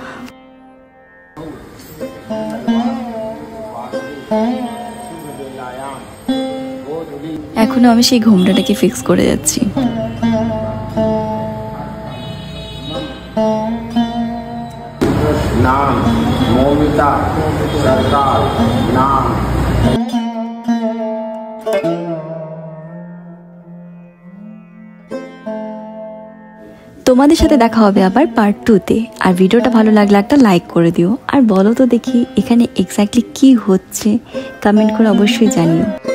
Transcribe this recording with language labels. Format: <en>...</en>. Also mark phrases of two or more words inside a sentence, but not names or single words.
<bn>এখনো আমি সেই ঘোমটাটাকে ফিক্স করে যাচ্ছি।</bn> <hi>नाम मौमिता सरकार नाम।</hi> <bn>তো তোমাদের সাথে দেখা হবে আবার পার্ট 2-তে। আর ভিডিওটা ভালো লাগলে একটা লাইক করে দিও, আর বলো তো দেখি এখানে এক্স্যাক্টলি কি হচ্ছে, কমেন্ট করে অবশ্যই জানিও।</bn>